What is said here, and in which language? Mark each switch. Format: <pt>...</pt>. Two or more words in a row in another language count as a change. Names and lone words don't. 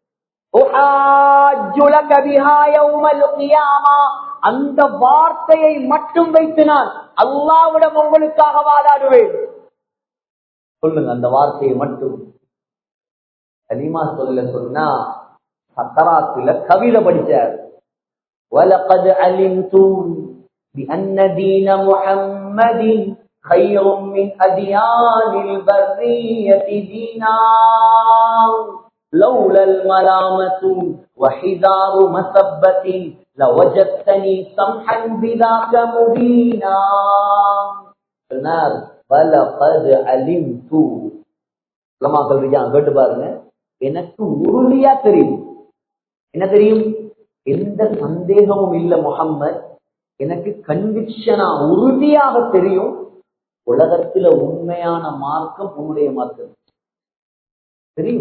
<ta>அந்த வார்த்தையை மட்டும் வைத்து நான் அல்லாஹ்விடம் உங்களுக்காக வாதாடுவேன். சொல்லுங்க அந்த வார்த்தையை மட்டும். கலிமா சொல்ல சொன்னா சக்கராத்துல கவிதை படிச்சார்.</ta> <ar>وَلَقَدْ عَلِمْتُمْ بِأَنَّ دِينَ مُحَمَّدٍ خَيْرٌ مِنْ أَدْيَانِ الْبَرِّيَّةِ دِينًا لَوْلَا الْمَلَامَةُ وَحِذَارُ مَسَبَّةٍ لَوَجَدْتَنِي سَمْحًا بِذَاكَ مُبِينًا. சொன்னார் وَلَقَدْ عَلِمْتُ.</ar> <ta>உலமாக்கள் கேட்டு பாருங்க, எனக்கு உறுதியா தெரியும். என்ன தெரியும்? எந்த சந்தேகமும் இல்ல முஹம்மத், எனக்கு கன்விக்ஷனா உறுதியாக தெரியும், உலகத்துல உண்மையான மார்க்கம் உன்னுடைய மார்க்கம் தெரியும்.</ta>